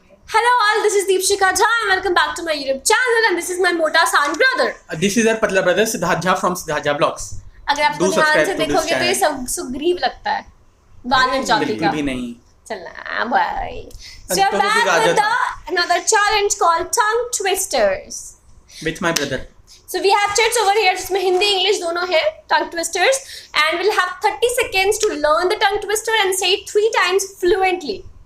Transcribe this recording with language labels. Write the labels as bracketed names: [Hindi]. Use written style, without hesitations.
[English] Hello all, this is Deepshika Jha and welcome back to my YouTube channel and this is my Mota San brother. This is our Patla brother Siddharth Jha from Siddharth Jha Vlogs. [Hindi] अगर आप ध्यान से देखोगे तो ये सब सुग्रीव लगता है, वानर जाति का। भी नहीं। चलना भाई। [English] So we're back with another challenge called tongue twisters. With my brother. So we have chats over here [Hindi] जिसमें हिंदी इंग्लिश दोनों है, [English] tongue twisters, and we'll have 30 seconds to learn the tongue twister and say it 3 times fluently.